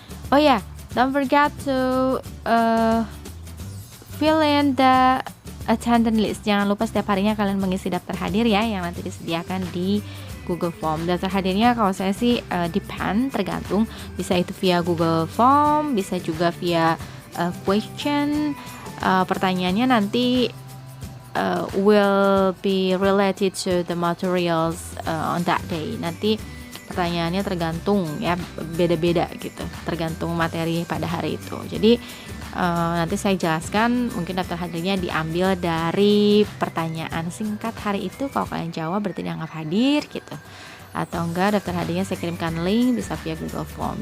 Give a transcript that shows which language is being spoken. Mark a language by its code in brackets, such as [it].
[en] Oh ya, don't forget to fill in the attendance list. [id] Jangan lupa setiap harinya kalian mengisi daftar hadir ya, yang nanti disediakan di Google Form. Daftar hadirnya kalau saya sih depend, tergantung. Bisa itu via Google Form, bisa juga via question. Pertanyaannya nanti [en] will be related to the materials on that day. [id] Nanti pertanyaannya tergantung ya, beda-beda gitu, tergantung materi pada hari itu. Jadi nanti saya jelaskan, mungkin daftar hadirnya diambil dari pertanyaan singkat hari itu. Kalau kalian jawab berarti dianggap hadir gitu, atau enggak daftar hadirnya saya kirimkan link, bisa via Google Form.